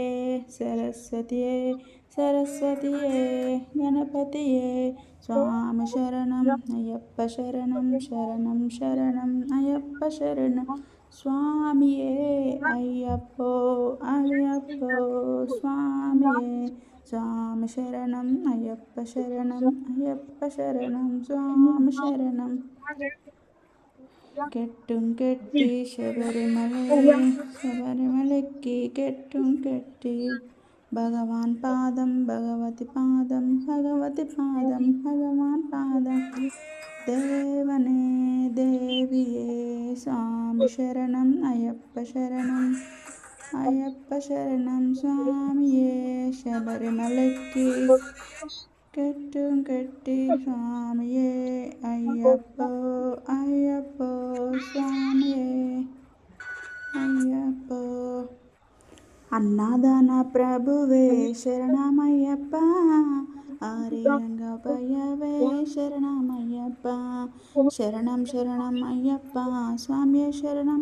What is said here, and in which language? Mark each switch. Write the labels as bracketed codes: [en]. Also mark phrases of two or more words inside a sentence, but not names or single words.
[te] సరస్వతియే సరస్వతియే గణపతియే స్వామి శరణం అయ్యప్ప శరణం శరణం శరణం అయ్యప్ప శరణం స్వామియే అయ్యప్పో అయ్యప్పో స్వామియే స్వామి శరణం అయ్యప్ప శరణం అయ్యప్ప శరణం స్వామి శరణం [ml] കെട്ടും കെട്ടി ശബരിമലയ്ക്ക് കെട്ടും കെട്ടി ഭഗവാൻ പാദം ഭഗവതി പാദം ഭഗവതി പാദം ഭഗവാൻ പാദം ദേവനേ ദേവിയേ സ്വാമി ശരണം അയ്യപ്പ ശരണം അയ്യപ്പ ശരണം സ്വാമിയേ ശബരിമലയ്ക്ക് കെട്ടും കെട്ടി സ്വാമിയേ അയ്യപ്പോ അയ്യപ്പോ സ്വാമിയേ [te] అయ్యప్పో అన్నదాన ప్రభువే శరణమయ్యప్ప ఆర్యంగపయ్యవే శరణమయ్యప్ప శరణం శరణం అయ్యప్ప స్వామి శరణం